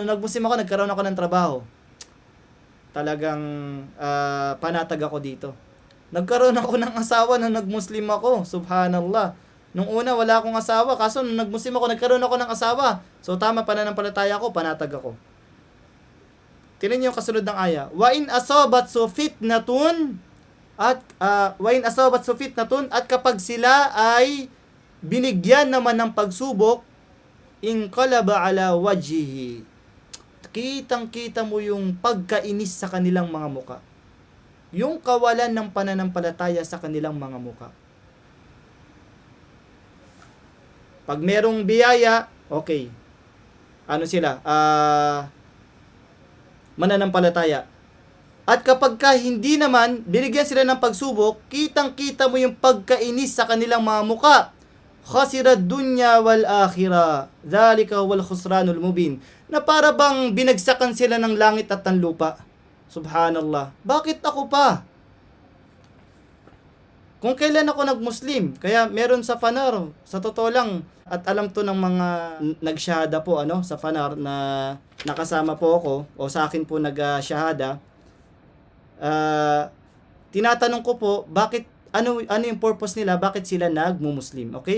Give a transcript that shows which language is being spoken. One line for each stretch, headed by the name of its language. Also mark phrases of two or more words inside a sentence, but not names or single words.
Filipino: Nung nag-Muslim ako, nagkaroon ako ng trabaho. Talagang panatag ako dito. Nagkaroon ako ng asawa nung nag-Muslim ako. Subhanallah. Nung una, wala akong asawa. Kaso nung nag-Muslim ako, nagkaroon ako ng asawa. So tama, pananampalataya ako, panatag ako. Tingnan niyo yung kasunod ng aya.
Arabic: وإن أصابت فتنة
Filipino: at kapag sila ay binigyan naman ng pagsubok,
Arabic: انقلب على وجهه,
Filipino: kitang-kita mo yung pagkainis sa kanilang mga muka. Yung kawalan ng pananampalataya sa kanilang mga muka. Pag merong biyaya, okay. Sila? Mananampalataya. At kapag hindi naman, binigyan sila ng pagsubok, kitang-kita mo yung pagkainis sa kanilang mga muka.
Arabic: خسر الدنيا والآخرة. ذلك هو الخسران المبين.
Filipino: Na para bang binagsakan sila ng langit at ng lupa. Subhanallah. Bakit ako pa? Kung kailan ako nag-Muslim, kaya meron sa Fanar, sa totoo lang, at alam to ng mga nagsyahada po sa Fanar na nakasama po ako, o sa akin po nag-syahada, tinatanong ko po, bakit, ano yung purpose nila, bakit sila nagmu-Muslim, okay?